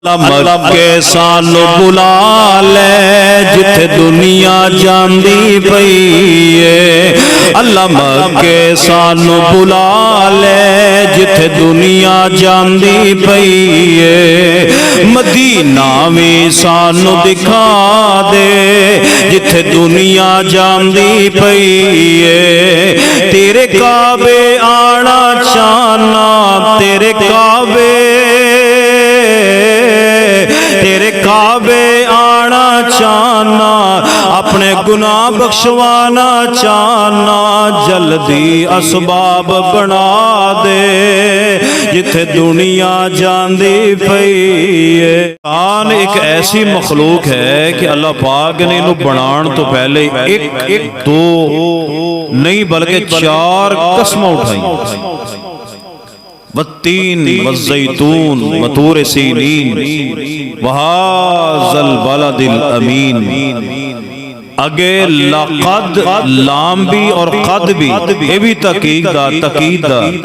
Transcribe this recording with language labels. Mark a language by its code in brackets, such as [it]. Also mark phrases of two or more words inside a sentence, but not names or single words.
[pa] مکے سانو بلا لے جتھے دنیا جاندی پئی ہے، اللہ مکے سانو بلا لے جتھے دنیا جاندی پئی ہے، مدینہ وی سانو دکھا دے جتھے دنیا جاندی پئی ہے، تیرے کعبے آنا چاہنا، تیرے کعبے آنا چاہنا، اپنے گناہ بخشوانا چاہنا، جلدی اسباب بنا دے جتھے دنیا جاندی پئی ہے۔ انسان ایک ایسی مخلوق ہے کہ اللہ پاک نے انہوں بنان تو پہلے ایک دو نہیں بلکہ 4 قسمیں اٹھائیں، [ar] والتین والزیتون وطور سینین وہذا البلد الامین، [pa] اگے [ar] لقد لام [pa] بھی اور قد بھی، یہ بھی تاکید دا۔